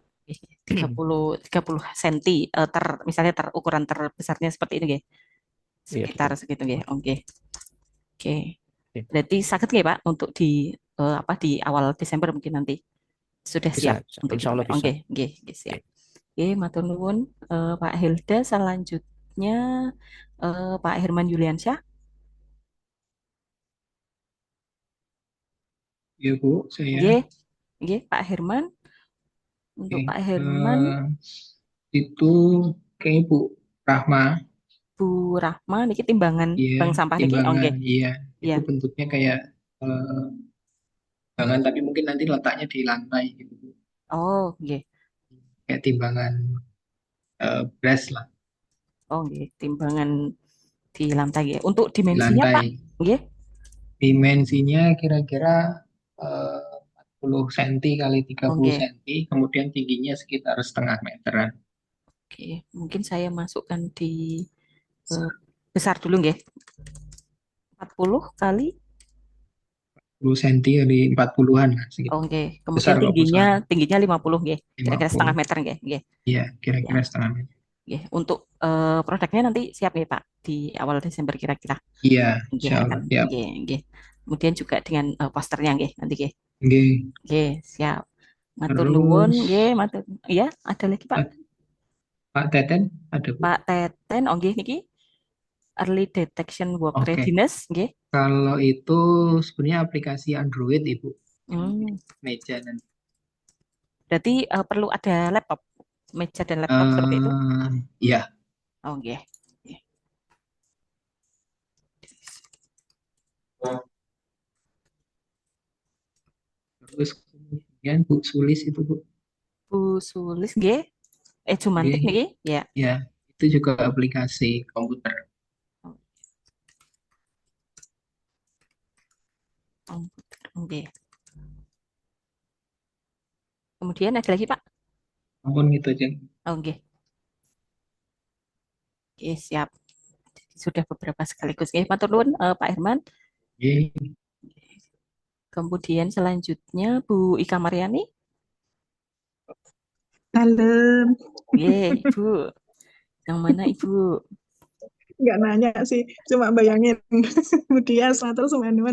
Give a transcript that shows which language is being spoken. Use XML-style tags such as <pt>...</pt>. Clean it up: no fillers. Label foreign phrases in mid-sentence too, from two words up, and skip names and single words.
<id>30 cm misalnya ukuran terbesarnya seperti ini nggih. Iya, Sekitar betul. segitu nggih. Oke. Oke. Oke. Berarti sakit nggih Pak untuk di di awal Desember mungkin nanti sudah Bisa, siap untuk</id> <ar>إن شاء الله</ar> <id>dipakai. bisa. Nggih, siap. Oke,</id> <jv>matur nuwun Pak Hilda.</jv> <id>Selanjutnya Pak Herman Yuliansyah. Ya Bu, saya. Nggih, Pak Herman. Untuk Oke, Pak Herman, itu kayak Bu Rahma, Bu Rahma niki timbangan ya, bank sampah niki. Oh, nggih. timbangan, iya, Iya. itu bentuknya kayak timbangan, tapi mungkin nanti letaknya di lantai gitu, Bu. Oh, nggih. Kayak timbangan beras lah, Oh, nggih, timbangan di lantai nggih. Untuk di dimensinya Pak, lantai. nggih. Dimensinya kira-kira 40 cm kali 30 Oke. cm, kemudian tingginya sekitar setengah meteran. Oke, mungkin saya masukkan di besar dulu nggih. 40 kali. 10 cm kali 40-an lah segitu. Oke, kemudian Besar kok, tingginya 50 nggih. Kira-kira 50. setengah meter nggih. Iya, kira-kira Ya. setengah meter. Nggih. Untuk produknya nanti siap nggih Pak di awal Desember kira-kira. Iya, Nggih,</id> <ar>إن شاء الله</ar> <id>akan siap. nggih. Kemudian juga dengan posternya nggih nanti nggih. Nggih. Nggih, siap.</id> <jv>Matur nuwun nggih, matur.</jv> <id>Iya, ada lagi Pak. Pak Teten ada Bu? Pak Teten, oh nggih niki</id> <en>early detection work</en> <id>Oke.</id> <en>readiness nggih.</en> <id>Kalau itu sebenarnya aplikasi Android Ibu. Meja dan Berarti perlu ada laptop, meja dan laptop seperti itu? Iya. Oh nggih. Terus kemudian Bu Sulis itu Bu. Bu Sulis nggih. Jumantik Nggih. niki? Ya. Ya, itu juga aplikasi komputer. Oke. Kemudian ada lagi Pak? Ampun gitu aja. Oh, oke. Oke, siap. Sudah beberapa sekaligus. Oke,</id> <jv>matur nuwun Pak Herman.</jv> <id>Oke. Kemudian selanjutnya Bu Ika Mariani. Halo, Nggih, Ibu. Yang mana Ibu? nggak nanya sih, cuma bayangin Bu Dias, terus teman-teman.</id>